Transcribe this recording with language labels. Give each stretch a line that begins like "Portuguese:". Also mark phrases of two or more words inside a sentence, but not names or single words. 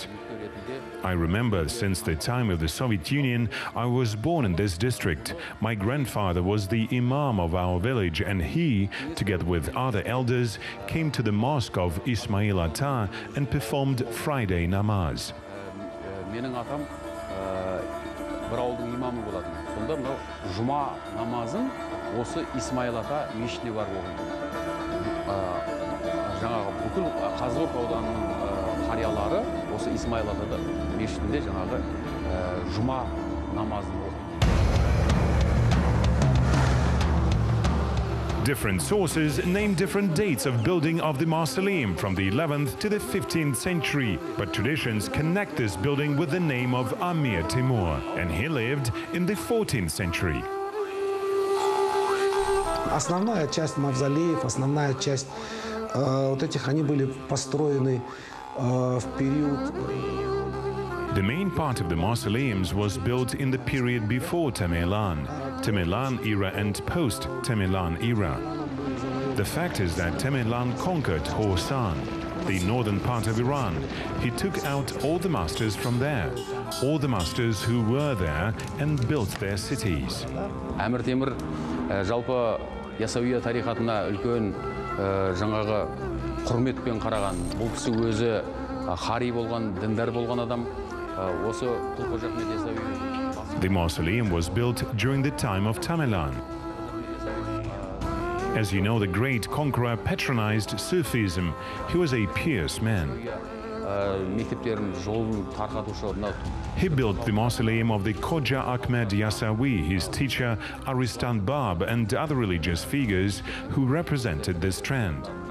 English: I remember since the time of the Soviet Union, I was born in this district. My grandfather was the imam of our village, and he, together with other elders, came to the mosque of Ismail Ata and performed Friday namaz.
Kazakh: Менің атам бір ауылдың имамы болатын. Сонда мынау жұма намазын осы Исмаил Ата мешітіне барып оқыды. Жаңағы бүкіл Қазығұрт ауданының қариялары осы Исмаил Ата мешітінде жаңағы жұма намазын оқыды.
English: Different sources name different dates of building of the mausoleum from the 11th to the 15th century, but traditions connect this building with the name of Amir Timur, and he lived in the 14th century.
Russian: Основная часть мавзолеев, основная часть вот этих, они были построены в период.
English: The main part of the mausoleums was built in the period before Tamerlan era and post-Tamerlan era. The fact is that Tamerlan conquered Khorasan, the northern part of Iran. He took out all the masters from there, all the masters who were there, and built their cities.
Kazakh: Әмір Темір жалпы Ясауия тарихатына үлкен жаңағы құрметпен қараған. Бұл кісі өзі хари болған, діндар болған адам.
English: The mausoleum was built during the time of Tamerlan. As you know, the great conqueror patronized Sufism. He was a pious man. He built the mausoleum of the Khoja Ahmed Yasawi, his teacher Aristan Bab, and other religious figures who represented this trend.